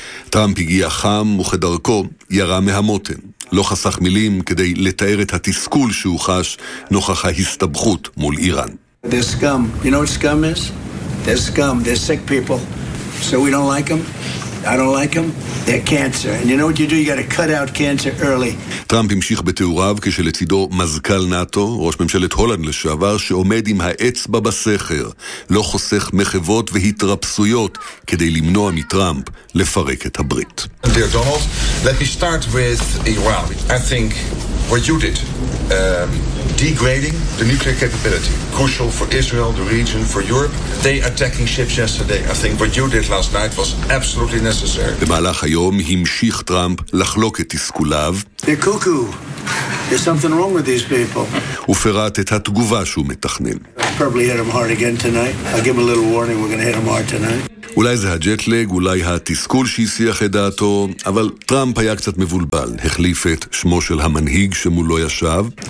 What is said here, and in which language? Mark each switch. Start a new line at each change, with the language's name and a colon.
Hebrew: טראמפ הגיע חם וכדרכו ירה מהמותן. לא חסך מילים כדי לתאר את התסכול שהוא חש נוכח ההסתבכות מול איראן.
English: This scum. You know what scum is? They're scum, they're sick people. So we don't like them. I don't like them. They're cancer. And you know what you do? You got to cut out cancer early.
Hebrew: טראמפ המשיך בתיאוריו כשלצידו מזכ"ל נאטו, ראש ממשלת הולנד לשעבר, שעומד עם האצבע בסכר, לא חוסך מחוות והתרפסויות כדי למנוע מטראמפ לפרק את הברית.
English: Dear Donald, let me start with Iran. I think what you did, degrading the nuclear capability, crucial for Israel, the region, for Europe. They attacking ships yesterday. I think what you did last night was absolutely necessary.
Hebrew: במהלך היום המשיך טראמפ לחלוק את תסכוליו.
English: They're cuckoo. There's something wrong with these people.
Hebrew: ופירט את התגובה שהוא מתכנן.
English: probably hit him hard again tonight. I'll give him a little warning, we're going to hit him hard tonight.
Hebrew: אולי זה הג'טלג, אולי התסכול שהסיח את דעתו, אבל טראמפ היה קצת מבולבל, החליף את שמו של המנהיג שמולו ישב.